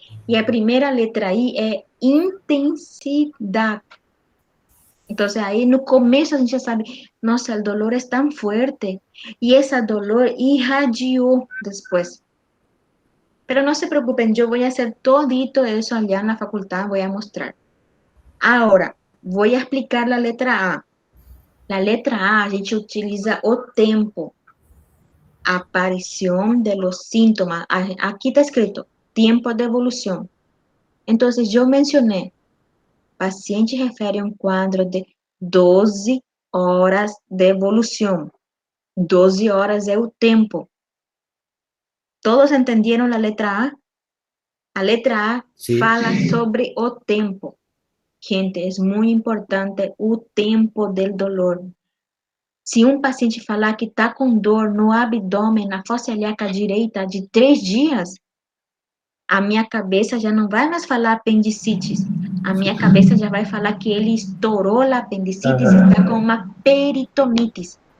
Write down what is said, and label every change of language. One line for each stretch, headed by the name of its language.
Portuguese: E a primeira letra I é intensidade. Então, aí no começo a gente já sabe, nossa, o dolor é tão forte. E esse dolor irradiou depois.
Spanish: Pero no se preocupen, yo voy a hacer todito eso allá en la facultad, voy a mostrar. Ahora, voy a explicar la letra A. La letra A,
Portuguese: a gente utiliza o tempo.
Spanish: Aparición de los síntomas. Aquí está escrito, tiempo de evolución. Entonces, yo mencioné, paciente refere a un cuadro de 12 horas de evolución. 12 horas es el tiempo. ¿Todos entendieron la letra A? La letra A
Portuguese: fala sobre o tempo.
Spanish: Gente, es muy importante o tempo del dolor.
Portuguese: Se um paciente falar que está com dor no abdômen, na fossa ilíaca direita, de 3 dias, a minha cabeça já não vai mais falar apendicites. A minha cabeça já vai falar que ele estourou a apendicites e está com uma peritonitis.